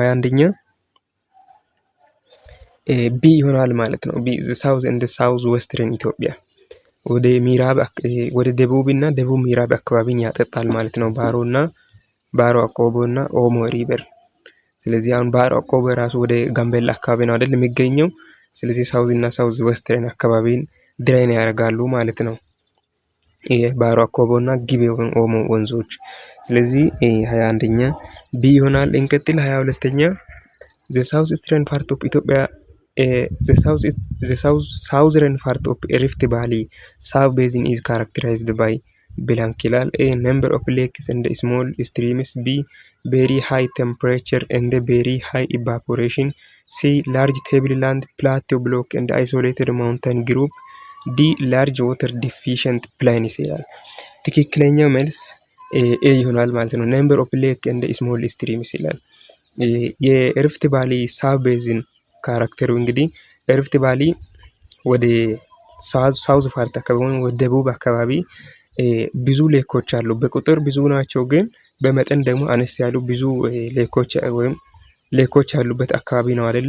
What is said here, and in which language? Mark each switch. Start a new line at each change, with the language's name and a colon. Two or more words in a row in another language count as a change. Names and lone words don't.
Amharic: 21ኛ ቢ ይሆናል ማለት ነው።
English: B the south and south western Ethiopia
Amharic: ወደ ምዕራብ ወደ ደቡብና ደቡብ ምዕራብ አካባቢን ያጠጣል ማለት ነው። ባሮ አኮቦ እና ኦሞ ሪቨር። ስለዚህ አሁን ባሮ አኮቦ ራሱ ወደ ጋምቤላ አካባቢ ነው አይደል የሚገኘው። ስለዚህ ሳውዝ እና ሳውዝ ዌስተርን አካባቢን ድሬን ያደርጋሉ ማለት ነው ባሮ አኮቦ እና ጊቤ ኦሞ ወንዞች። ስለዚህ 21ኛ ቢ ይሆናል። እንቀጥል 22ኛ
English: the south eastern part of Ethiopia the southern part of Rift Valley sub basin is characterized by blank
Amharic: ይላል።
English: A number of lakes and small streams፣ B very high temperature and very high evaporation፣ C large tableland plateau block and isolated mountain group፣ D large water deficient plains
Amharic: ይላል። ትክክለኛው መልስ ኤ ይሆናል ማለት ነው።
English: number of lake and small streams
Amharic: ይላል። የሪፍት ቫሊ ሳብ ቤዝን ካራክተሩ እንግዲህ ሪፍት ቫሊ ወደ
English: south part
Amharic: አካባቢ ወደ ደቡብ አካባቢ ብዙ ሌኮች አሉ። በቁጥር ብዙ ናቸው፣ ግን በመጠን ደግሞ አነስ ያሉ ብዙ ሌኮች ያሉበት አካባቢ ነው አይደለ?